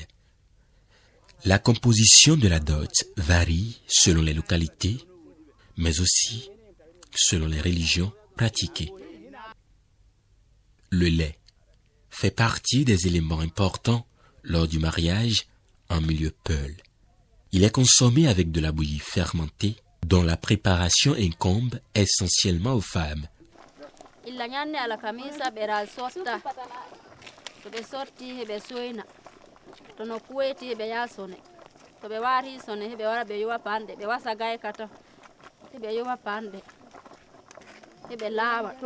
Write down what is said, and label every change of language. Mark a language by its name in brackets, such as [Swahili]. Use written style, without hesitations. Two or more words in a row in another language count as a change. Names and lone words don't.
[French] La composition de la dot varie selon les localités, mais aussi selon les religions pratiquées. Le lait fait partie des éléments importants lors du mariage en milieu Peul. Il est consommé avec de la bouillie fermentée dont la préparation incombe essentiellement aux femmes. [Fula] illa ñanne alakamisa ɓeral sotta to ɓe sotti heɓe soyna to no kuweti heɓe yaha sone to ɓe wari sone heɓe wara ɓe yowa panɗe ɓe wasa gayka to heɓe yowa panɗe heɓe laawa to